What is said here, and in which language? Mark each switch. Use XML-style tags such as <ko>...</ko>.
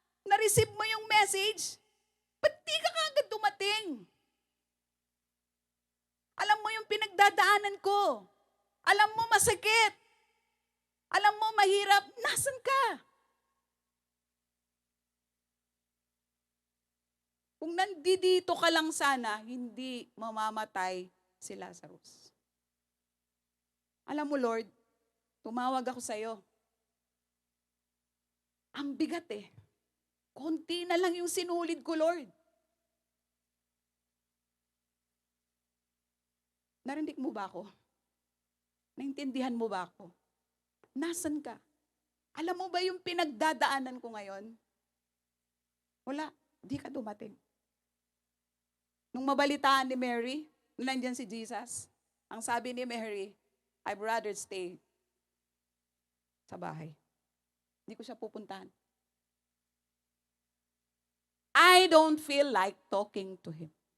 <tl>Na-receive mo yung message? Ba't di ka kagad dumating? Alam mo yung pinagdadaanan ko. Alam mo masakit. Alam mo mahirap. Nasaan ka? Kung nandito ka lang sana, hindi mamamatay si Lazarus. Alam mo Lord, tumawag ako sa'yo. Ang bigat eh. Konti na lang yung sinulid ko, Lord. Narinig mo ba ako? Naintindihan mo ba ako? Nasaan ka? Alam mo ba yung pinagdadaanan ko ngayon? Wala, di ka dumating. Nung mabalitaan ni Mary, nung nandyan si Jesus, ang sabi ni Mary,</tl> <en>I'd rather stay</en> <tl>sa bahay. Hindi ko siya pupuntahan.</tl> <en>I don't feel like talking to him.</en>